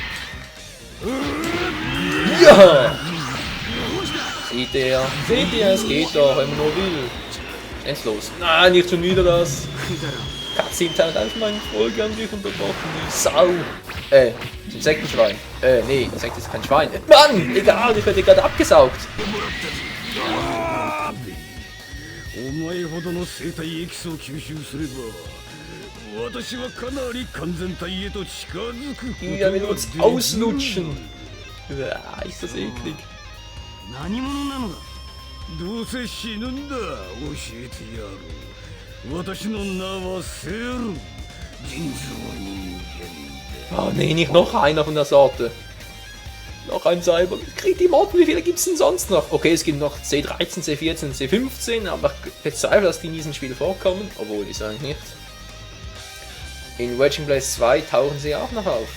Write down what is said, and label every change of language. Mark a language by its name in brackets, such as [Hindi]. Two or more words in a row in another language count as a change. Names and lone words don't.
[German] Ja. Seht ihr? Seht ihr? Es geht doch, wenn man nur will. Jetzt los. Nein, nicht schon wieder das. Cutscene hat einfach meine Folge an dich unterbrochen. Die Sau. Das Insektenschwein. Nee, Insekt ist kein Schwein. Mann! Egal, ich werde gerade abgesaugt. [Japanese] お前ほどの生体エキスを吸収すれば私はかなり完全体へと近づくことができる。 [German] Ja, wir uns auslutschen. Ja, ist das eklig. [Japanese] 何者なのだ。どうせ死ぬんだ。教えてやる。私の名はセル。人造人間だ。 [German] Oh nee, nicht noch einer von der Sorte. Noch ein Cyber. Kriegt die Motten, wie viele gibt es denn sonst noch? Okay, es gibt noch C13, C14, C15, aber ich bezweifle, dass die in diesem Spiel vorkommen. Obwohl, die sagen nicht. In Raging Blade 2 tauchen sie auch noch auf.